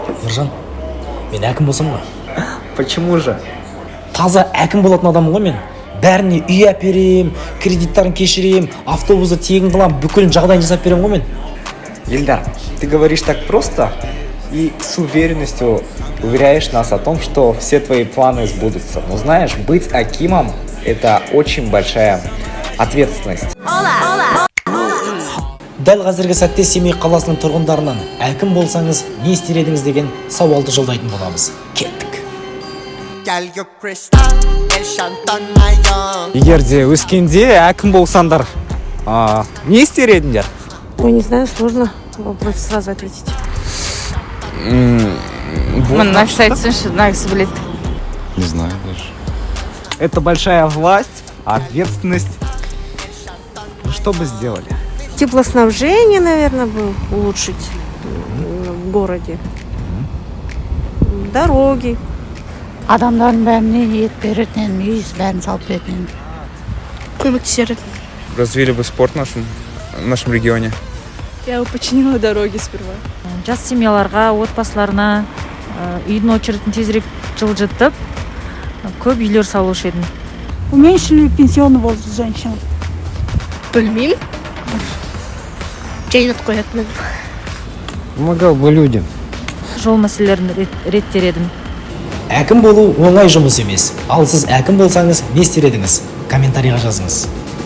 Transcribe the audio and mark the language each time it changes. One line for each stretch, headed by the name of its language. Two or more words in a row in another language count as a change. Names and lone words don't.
Kazakh: Біржан, мен әкім болсам ғой.
Russian: Почему же?
Kazakh: Таза әкім болатын адаммын ғой мен. Бәріне үй әперем, кредиттарын кешірем, автобусты тегін қылам, бүкіл жағдайын жасап берем ғой мен.
Russian: Ильдар, ты говоришь так просто и с уверенностью уверяешь нас о том, что все твои планы сбудутся. Но знаешь, быть акимом – это очень большая ответственность.
Kazakh: Дәл қазіргі сәтте Семей қаласының тұрғындарынан әкім болсаңыз не істер едіңіз деген сауалды жолдайтын боламыз. Кеттік. Егер де өскенде әкім болсаңдар, не істер едіңдер? Ой,
Russian: не знаю, сложно вопрос сразу ответить. Не знаю даже. Это большая власть, ответственность. Что бы сделали? Теплоснабжение, наверное, бы улучшить в городе. Дороги.
Kazakh: Адамдардың бәріне ет беретін, үй бәрін салып беретін. Көмектесер.
Russian: Развили бы спорт в нашем регионе. Я бы починила дороги сперва.
Kazakh: Жас семьяларға, отбасыларына үйдің очередін тезірек жылжытып, көп үйлер салушы едім.
Russian: Уменьшили пенсионный возраст женщин.
Kazakh: Білмеймін. Жайнат қоятын.
Russian: Помогал бы людям.
Kazakh: Жол мәселелерін реттер едім. Әкім болу оңай жұмыс емес. Ал сіз әкім болсаңыз не істер едіңіз? Комментарийға жазыңыз.